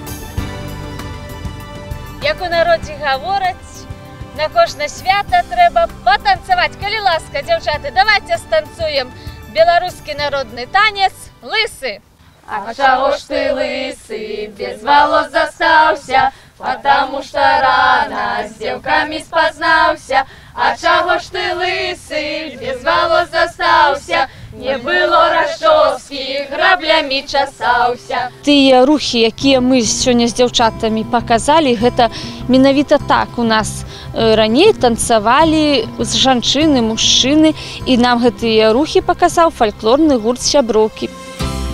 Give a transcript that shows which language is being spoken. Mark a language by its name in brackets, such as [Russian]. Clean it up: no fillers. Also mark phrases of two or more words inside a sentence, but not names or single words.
[Belarusian] Як у народзе гавораць, на кожнае свята трэба патанцаваць. Калі ласка, дзяўчаты, давайце станцуем беларускі народны танец «Лысы». А чаго ж ты лысы, [Russian] без волос [Belarusian] застаўся, [Russian] потому что рано с девками спознаўся. [Belarusian] А чаго ж ты лысы, [Russian] без волос [Belarusian] застаўся, не было расчоски, граблямі часаўся. Тыя рухі, якія мы сёння з дзяўчатамі паказалі, гэта менавіта так у нас раней танцавалі жанчыны, мужчыны, і нам гэтыя рухі паказаў фальклорны гурт «Сяброўкі».